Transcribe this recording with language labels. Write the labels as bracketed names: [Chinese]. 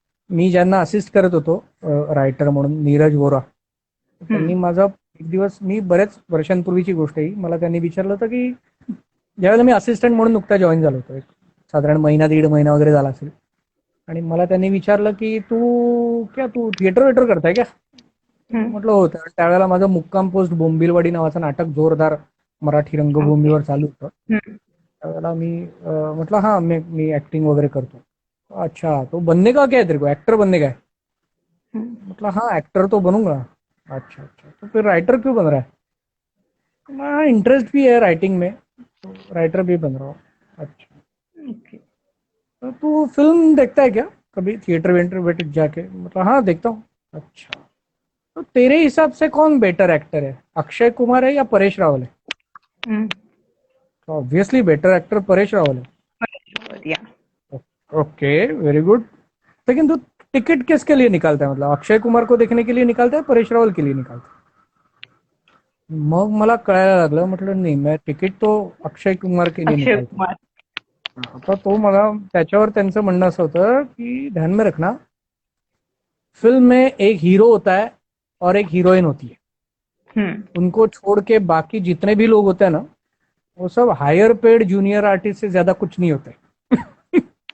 [Marathi] मी ज्यांना असिस्ट करत होतो रायटर म्हणून, नीरज वोरा, त्यांनी माझा एक दिवस, मी बऱ्याच वर्षांपूर्वीची गोष्ट आहे, मला त्यांनी विचारलं होतं की ज्यावेळेला मी असिस्टंट म्हणून नुकता जॉईन झालो होतो, एक साधारण महिना दीड महिना वगैरे झाला असेल, आणि मला त्यांनी विचारलं की तू थिएटर वेटर करताय का? म्हटलं हो. त्यावेळेला माझं मुक्काम पोस्ट बोंबिलवाडी नावाचं नाटक जोरदार मराठी रंगभूमीवर चालू होतं. त्यावेळेला मी म्हटलं हा मी ऍक्टिंग वगैरे करतो. [Hindi] अच्छा, तो बनने का क्या है तेरे को, एक्टर बनने का है? मतलब हाँ एक्टर तो बनूंगा. अच्छा अच्छा, तो फिर राइटर क्यों बन रहा है? हाँ इंटरेस्ट भी है राइटिंग में, तो राइटर भी बन रहा हूँ. अच्छा, तो तू फिल्म देखता है क्या कभी, थिएटर वेंटर वेटर जाके? मतलब हाँ देखता हूँ. अच्छा, तो तेरे हिसाब से कौन बेटर एक्टर है, अक्षय कुमार है या परेश रावल है? तो obviously better actor Paresh Rawal है. Okay, very good. लेकिन तू टिकट किसके लिए निकालता है, मतलब अक्षय कुमार को देखने के लिए निकालता है, परेश रावल के लिए निकालता है? [Marathi] मग मला कळायला लागलं, म्हटलं नाही, [Hindi] मैं तिकीट तो अक्षय कुमार के लिए निकालतो. [Marathi] आता तो मला, त्याच्यावर त्यांचं म्हणणं असं होतं की [Hindi] ध्यान में रखना, फिल्म में एक हीरो होता है और एक हीरोइन होती है. उनको छोड़ के बाकी जितने भी लोग होते हैं ना, वो सब हायर पेड जूनियर आर्टिस्ट से ज्यादा कुछ नहीं होते.